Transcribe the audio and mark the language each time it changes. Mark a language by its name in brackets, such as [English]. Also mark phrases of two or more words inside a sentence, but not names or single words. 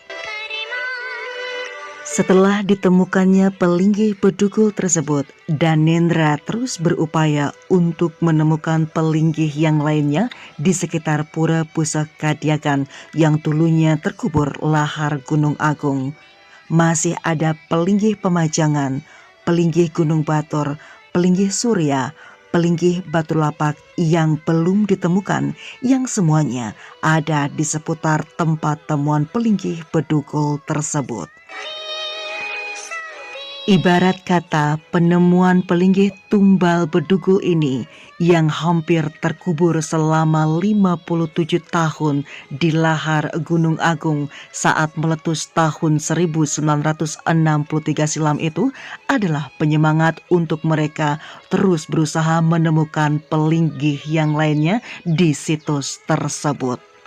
[Indonesian] Setelah ditemukannya pelinggih bedugul tersebut, Danendra terus berupaya untuk menemukan pelinggih yang lainnya di sekitar Pura Pusakatiagan yang dulunya terkubur lahar Gunung Agung. Masih ada pelinggih Pemajangan, pelinggih Gunung Batur, pelinggih Surya, pelinggih Batu Lapak yang belum ditemukan, yang semuanya ada di seputar tempat temuan pelinggih bedugul tersebut. Ibarat kata, penemuan pelinggih tumbal bedugul ini yang hampir terkubur selama 57 tahun di lahar Gunung Agung saat meletus tahun 1963 silam itu adalah penyemangat untuk mereka terus berusaha menemukan pelinggih yang lainnya di situs tersebut.